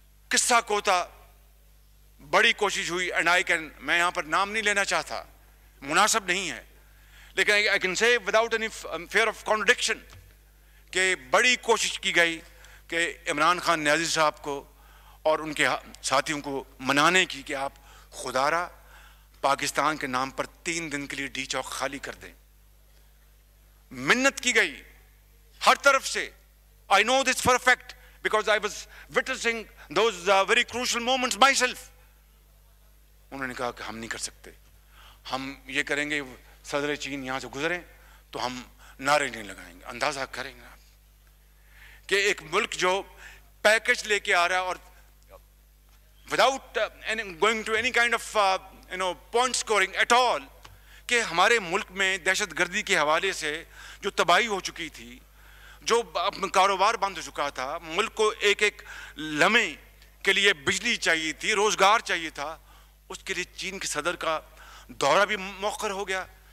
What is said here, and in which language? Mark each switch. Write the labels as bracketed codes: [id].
[ur] قصہ کوتا بڑی کوشش ہوئی میں یہاں پر نام نہیں لینا چاہتا، مناسب نہیں ہے، لیکن [en] I can say without any fear of contradiction [ur] کہ بڑی کوشش کی گئی کہ عمران خان نیازی صاحب کو اور ان کے ساتھیوں کو منانے کی کہ آپ خدا را پاکستان کے نام پر 3 دن کے لیے ڈی چوک خالی کر دیں. منت کی گئی ہر طرف سے. [en] I know this for a fact because I was witnessing those very crucial moments myself. [ur] انہوں نے کہا کہ ہم نہیں کر سکتے، ہم یہ کریں گے صدر چین یہاں سے گزریں تو ہم نعرے نہیں لگائیں گے. اندازہ کریں گے آپ کہ ایک ملک جو پیکج لے کے آ رہا ہے اور [en] without going to any kind of point scoring at all، [ur] کہ ہمارے ملک میں دہشت گردی کے حوالے سے جو تباہی ہو چکی تھی، جو کاروبار بند ہو چکا تھا، ملک کو ایک ایک لمحے کے لیے بجلی چاہیے تھی، روزگار چاہیے تھا، اس کے لیے چین کے صدر کا دورہ بھی مؤخر ہو گیا.